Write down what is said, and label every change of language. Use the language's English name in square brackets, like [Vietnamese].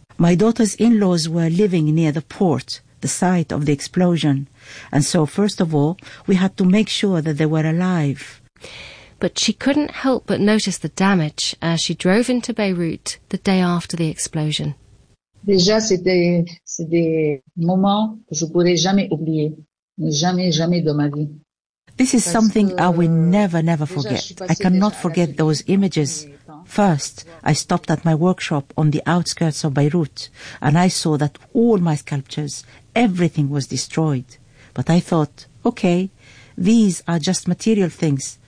[English] My daughter's in-laws were living near the port, the site of the explosion. And so, first of all, we had to make sure that they were alive. But she couldn't help but notice the damage as she drove into Beirut the day after the explosion. [French] Déjà, c'était des moments que je ne pourrais jamais oublier. Jamais, jamais dans ma vie. [English] This is something I will never, never forget. I cannot forget those images. First, I stopped at my workshop on the outskirts of Beirut, and I saw that all my sculptures, everything was destroyed. But I thought, okay, these are just material things.